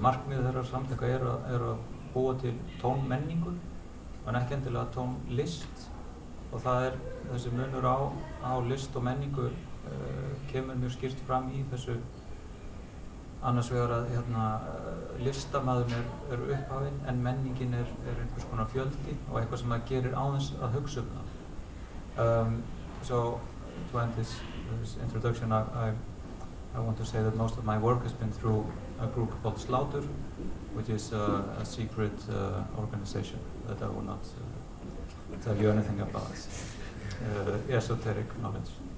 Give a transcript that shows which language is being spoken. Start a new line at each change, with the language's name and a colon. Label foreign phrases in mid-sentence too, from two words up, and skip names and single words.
Icelandic: Markmið þeirra samtaka að búa til tónmenningu en ekki endilega tónlist, og það þessi munur á list og menningu kemur mjög skýrt fram í þessu annars vegar að listamaðurinn upphafinn en menningin einhvers konar fjöldi og eitthvað sem það gerir áðins að hugsa það.
English: So to end this introduction, I want to say that most of my work has been through a group called Slaughter, which is a secret organization that I will not tell you anything about. Esoteric knowledge.